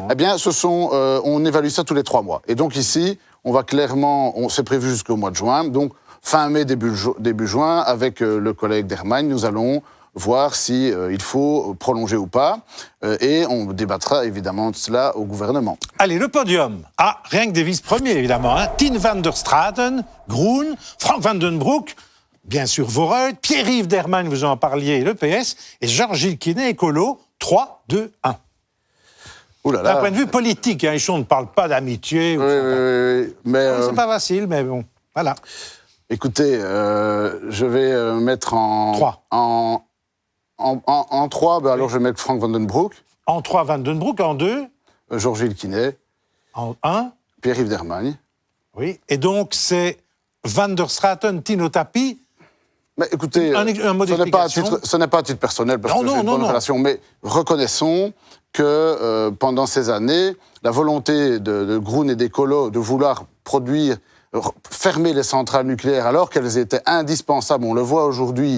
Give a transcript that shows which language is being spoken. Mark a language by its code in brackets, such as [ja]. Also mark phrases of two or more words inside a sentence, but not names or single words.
[fr] Eh bien, on évalue ça tous les 3 mois. Et donc ici, on va clairement, c'est prévu jusqu'au mois de juin. Donc fin mai, début juin, avec le collègue Dermagne, nous allons voir si il faut prolonger ou pas. Et on débattra évidemment de cela au gouvernement. Allez, le podium. Ah, rien que des vice-premiers, évidemment. Hein. Tine van der Straten, Groen, Frank van den Broek, bien sûr Vorreut, Pierre-Yves Dermagne, vous en parliez, le PS, et Georges-Gilles Quinet, écolo, 3, 2, 1. D'un point de vue politique, hein, Hichon ne parle pas d'amitié. Oui, mais... C'est pas facile, mais bon, voilà. Écoutez, je vais mettre en... 3. En 3, ben alors je vais mettre Frank van den Broek. En 3, Van den Broek. En 2 Georges-Gilles Quinet. En 1 Pierre-Yves Dermagne. Oui, et donc c'est Van der Straten, Tino Tapi. Mais écoutez, ce n'est pas à titre personnel, parce que j'ai une bonne relation, mais reconnaissons que pendant ces années, la volonté de Groen et des colos de vouloir produire fermer les centrales nucléaires alors qu'elles étaient indispensables, on le voit aujourd'hui.